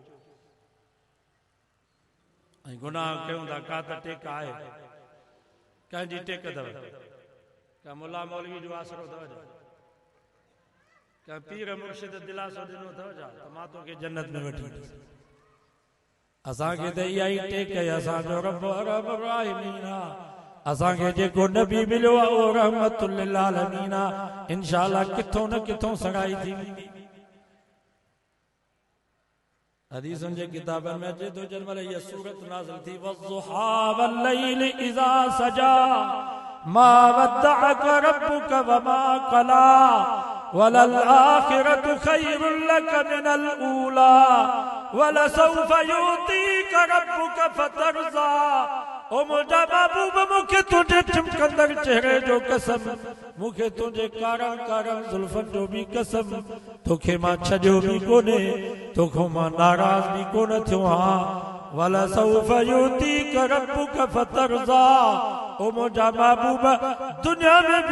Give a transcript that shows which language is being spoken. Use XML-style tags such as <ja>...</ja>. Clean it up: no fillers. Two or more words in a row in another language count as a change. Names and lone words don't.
<sd>ऐं गुनाह कयूं था का त टेक आहे कंहिंजी टेक अथव का मुला मौलवी जो आसरो अथव छा का पीर मुर्शिद दिलासो ॾिनो अथव छा त मां तोखे जन्नत में वठी वेंदुसि असांखे त इहा ई टेक आहे असांजो रब रहीमीन आहे असांखे जेको नबी मिलियो आहे उहो</sd> <ar>رحمة للعالمين</ar> <sd>आहे इंशाअल्लाह किथों न किथों सगाई थी वेंदी हदीसुनि जे किताबनि में अचे थो जंहिं महिल इहा सूरत नाज़िल थी</sd> <ar>والضحى والليل إذا سجى ما ودعك ربك وما قلى وللآخرة خير لك من الأولى ولسوف يعطيك ربك فترضى</ar> <sd>ओ मुंहिंजा महबूब मूंखे तुंहिंजे चिमकंदड़ चेहरे जो कसम मूंखे तुंहिंजे कारा कारा ज़ुल्फनि जो बि कसम तोखे मां छॾियो बि कोन्हे तोखां मां नाराज़ बि कोन थियो आहियां</sd> <ar>ولسوف يعطيك ربك فترضى</ar> <sd>ओ मुंहिंजा महबूब दुनिया में भी</sd>